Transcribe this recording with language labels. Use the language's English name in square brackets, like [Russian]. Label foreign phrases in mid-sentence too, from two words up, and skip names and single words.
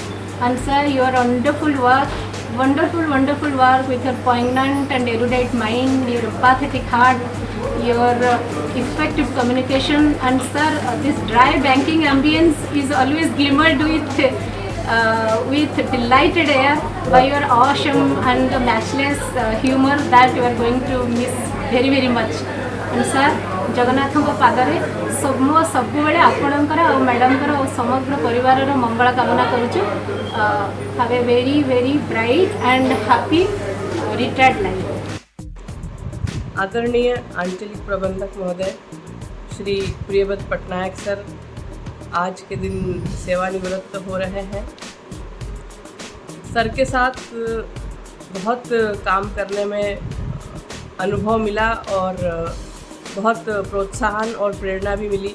[English] And sir, your wonderful work with your poignant and erudite mind, your empathetic heart, your effective communication, and sir, this dry banking ambience is always glimmered with delighted air by your awesome and matchless humor that you are going to miss very very much. And sir, [Odia] जगन्नाथଙ୍କ ପାଦରେ ସବୁବେଳେ ଆପଣଙ୍କର ଆଉ ମ୍ୟାଡ଼ାମଙ୍କର ଆଉ ସମଗ୍ର ପରିବାରର ମଙ୍ଗଳ କାମନା କରୁଛୁ। [English] Have a very very bright and happy retired life. [Hindi] आदरणीय आंचलिक प्रबंधक महोदय श्री प्रियव्रत पटनायक सर आज के दिन सेवानिवृत्त हो रहे हैं। सर के साथ बहुत काम करने में अनुभव मिला और बहुत प्रोत्साहन और प्रेरणा भी मिली।